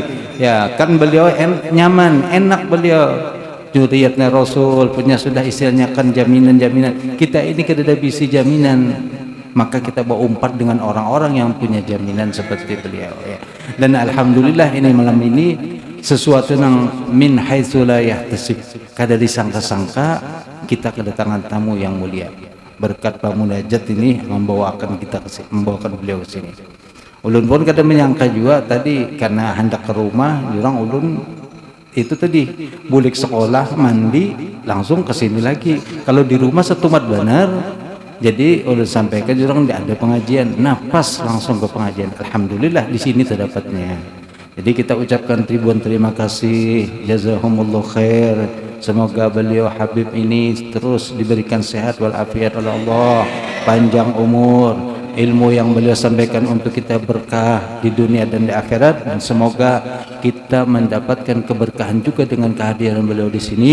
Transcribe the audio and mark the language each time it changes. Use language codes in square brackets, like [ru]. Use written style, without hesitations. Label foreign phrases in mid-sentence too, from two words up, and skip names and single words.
[id] Ya kan beliau nyaman, enak beliau. Juriyatnya Rasul, punya sudah istilahnya kan jaminan-jaminan. [bjn] Kita ini kada ada bisi jaminan. Maka kita bawa umpat dengan orang-orang yang punya jaminan seperti beliau. [id] Ya. Dan alhamdulillah ini malam ini sesuatu yang [ar] min haitsu la yahtasib, [id] kada disangka-sangka kita kedatangan tamu yang mulia. Berkat Pak Munajat ini membawakan beliau ke sini. [bjn] Ulun pun kada menyangka juga tadi, karena hendak ke rumah, orang ulun itu tadi bulik sekolah, mandi, langsung ke sini lagi. Kalau di rumah setumat benar. Jadi ulun sampaikan orang ada pengajian, napas langsung ke pengajian. [id] Alhamdulillah di sini terdapatnya. Jadi kita ucapkan ribuan terima kasih, [ar] jazakumullah khair. [id] Semoga beliau Habib ini terus diberikan sehat walafiat oleh Allah, panjang umur, ilmu yang beliau sampaikan untuk kita berkah di dunia dan di akhirat, dan semoga kita mendapatkan keberkahan juga dengan kehadiran beliau di sini.